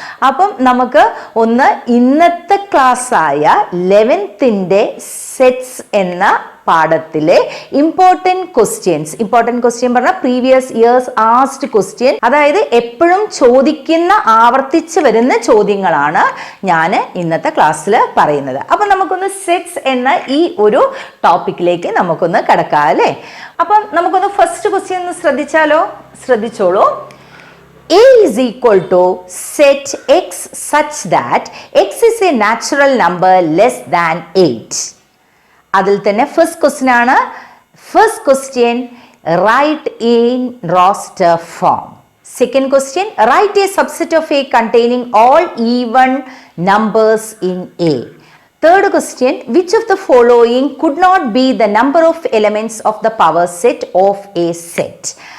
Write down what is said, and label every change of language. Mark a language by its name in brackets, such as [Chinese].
[Malayalam] അപ്പം നമുക്ക് ഒന്ന് ഇന്നത്തെ ക്ലാസ്സായ 11th സെറ്റ്സ് എന്ന പാഠത്തിലെ [English] important question [Malayalam] പറഞ്ഞാൽ [English] previous years asked question, [Malayalam] അതായത് എപ്പോഴും ചോദിക്കുന്ന ആവർത്തിച്ച് വരുന്ന ചോദ്യങ്ങളാണ് ഞാൻ ഇന്നത്തെ ക്ലാസ്സിൽ പറയുന്നത്. അപ്പം നമുക്കൊന്ന് സെറ്റ്സ് എന്ന ഈ ഒരു ടോപ്പിക്കിലേക്ക് നമുക്കൊന്ന് കിടക്കാം അല്ലേ. അപ്പം നമുക്കൊന്ന് ഫസ്റ്റ് ക്വസ്റ്റ്യൻ ഒന്ന് ശ്രദ്ധിച്ചോളൂ. [English] A is equal to set x such that x is a natural number less than 8. [Malayalam] അതിൽ തന്നെ ഫസ്റ്റ് ക്വസ്റ്റ്യൻ ആണ്. [English] First question write in roster form. Second question write a subset of A containing all even numbers in A. Third question which of the following could not be the number of elements of the power set of a set.